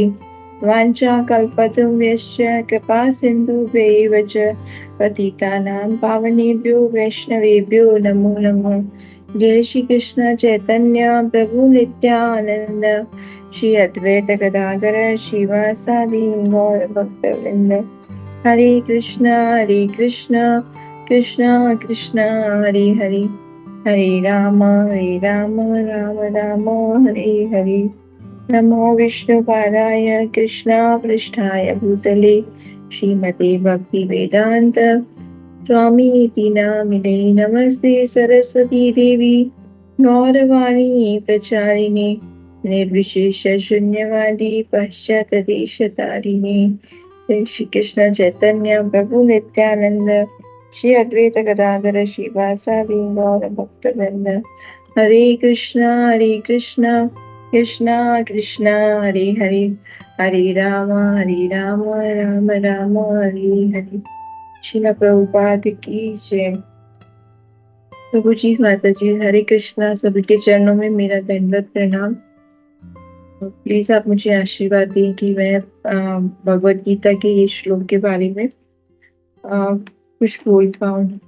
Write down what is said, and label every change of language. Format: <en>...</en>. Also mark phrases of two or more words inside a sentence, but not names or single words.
<sa>वाञ्छा कल्पतरुभ्यश्च कृपा सिन्धुभ्यैव च पतितानां पावनेभ्यो वैष्णवेभ्यो नमो नमः। जय श्री कृष्ण चैतन्य प्रभु नित्यानंद श्री अद्वैत गदाधर श्रीवासादि गौर भक्तवृंद। हरे कृष्ण कृष्ण कृष्ण हरे हरे, हरे राम राम राम हरे हरे। नमो विष्णुपादाय कृष्णा पृष्ठाय भूतले श्रीमते भक्ति वेदांत स्वामी इति नामिने। नमस्ते सरस्वती देवी गौरवाणी प्रचारिणे निर्विशेष शून्यवादी पश्चातदेशतारिणे। श्री कृष्ण चैतन्य प्रभु नित्यानंद श्री अद्वैत गदाधर श्रीवासादि गौर भक्तवृंद। हरे कृष्णा कृष्णा कृष्ण हरे हरे, हरे राम राम राम हरे हरे।</sa> <hi>श्रील प्रभुपाद की जय। प्रभु जी, माता जी, हरे कृष्णा। सभी के चरणों में मेरा दंडवत प्रणाम। प्लीज आप मुझे आशीर्वाद दें कि मैं भगवत गीता के ये श्लोक के बारे में कुछ बोल पाऊं।</hi>